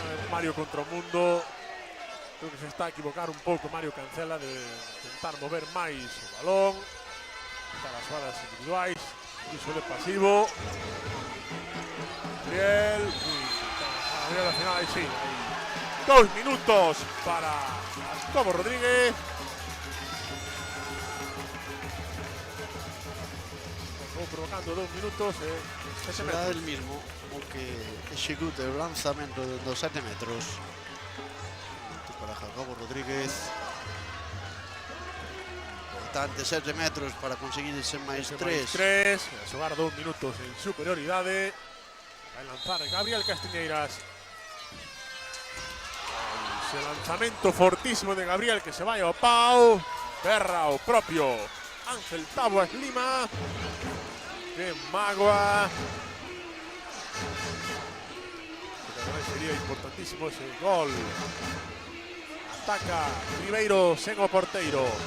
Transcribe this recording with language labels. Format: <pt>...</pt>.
<gl>Mario contra o mundo. Creo que se está a equivocar un pouco Mario Cancela de intentar mover máis o balón, para as jugadas individuais, iso é pasivo.</gl> <es>Gabriel, al final, sí, hay 2 minutos para Jacobo Rodríguez.</es> <gl>Estamos provocando 2 minutos.</gl> <es>Será el mismo</es> <gl>o que execute o lanzamento de 7 metros. Para Jacobo Rodríguez. Importante 7 metros para conseguir ese máis 3. A xogar 2 minutos en superioridade. Vai lanzar Gabriel Castiñeiras. Ese lanzamento fortísimo de Gabriel que se vai ao pau. Berra o propio Ángel Taboas Lima. Que mágoa. Sería importantísimo ese gol. Ataca Ribeiro sen o porteiro.</gl>